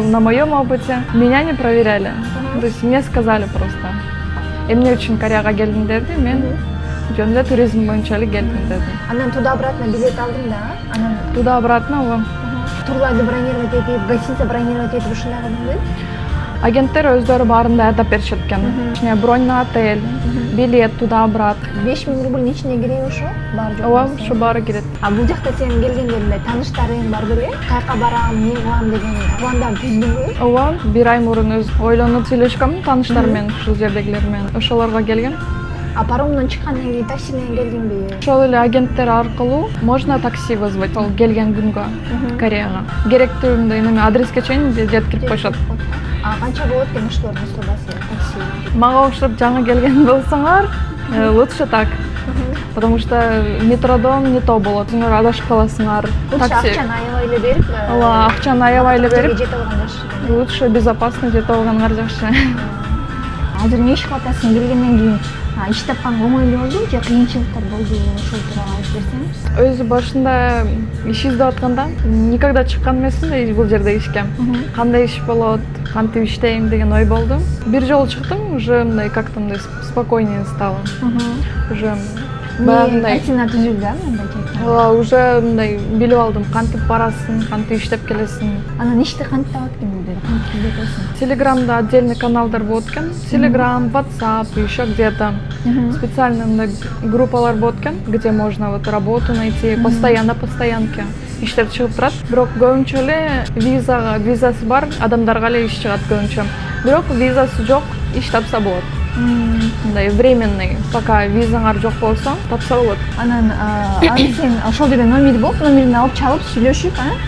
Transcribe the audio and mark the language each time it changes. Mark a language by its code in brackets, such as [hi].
[ru] На моем опыте меня не проверяли. То есть мне сказали просто. [ky] Эмне үчүн Кореяга келдиң деди, мен жөн эле туризм боюнча эле келдим деди. Анан [ru] туда-обратно [ky] билет алдың да? Анан [ru] Туда-обратно [ky] турларды бронировать этип, гостиница бронировать этип ушундай кылдың? агенттер өздөрү баарында айдап беришет экен. [ru] Бронь на отель, билет туда-обратно. [ky] 5000 рубль ичине киреби ошо? Бар жок? Ооба, ошо баары кирет. Бул жакта сен келгенде мындай тааныштарың бар беле? Каяка барам, эмне кылам деген пландар түздүңбү? Ооба, бир ай мурун ойлонуп сүйлөшкөм тааныштар менен, ушул жердегилер менен. Ошолорго келгем. Паромдон чыккандан кийин такси менен келдиңби? Ошол эле агенттер аркылуу [ru] можно такси вызвать [ky] ал келген күнгө Кореяга. Керектүү мындай адреске чейин жеткирип коюшат. Канча болот экен ушулардын услугасы такси? Мага окшоп жаңы келген болсоңор, [ru] лучше так. Потому что [ky] метродон [ru] не то [ky] болот. Силер адашып каласыңар. [ru] Лучше [ky] акчаны аябай эле берип, Ооба, акчаны аябай эле берип, жетип алган жакшы. [ru] лучше безопасно [ky] жетип алганыңар жакшы. Азыр эмне иш кылып атасың? Келгенден кийин иш тапкан оңойлуу болду же кыйынчылыктар болду? Ошол тууралуу айтып берсең. Өзү башында иш издеп атканда [ru] никогда [ky] чыккан эмесмин да бул жерде ишке. Кандай иш болот, кантип иштейм деген ой болду. Бир жолу чыктым, уже мындай [ru] как-то [ky] мындай [ru] спокойнее стало. [ky] Уже баягындай картина түзүлдү, мындай Ооба, уже мындай билип алдым, кантип барасың, кантип иштеп келесиң. Анан ишти кантип табат экен бул жерде? Кантип издетесиң? Телеграмда отдельный каналдар болот экен. [ru] Телеграм, WhatsApp, еще где-то. Специально [ky] мындай группалар болот экен, [ru] где можно вот работу найти, постоянно постоянке. [ky] Иштер чыгып турат. Бирок көбүнчө эле визасы бар адамдарга эле иш чыгат көбүнчө. Бирок визасы жок, иш тапса болот. Мындай [ru] временный, пока [ky] визаңар жок болсо, тапса болот. Анан сен ошол жерде номер болуп, номерин алып чалып сүйлөшүп,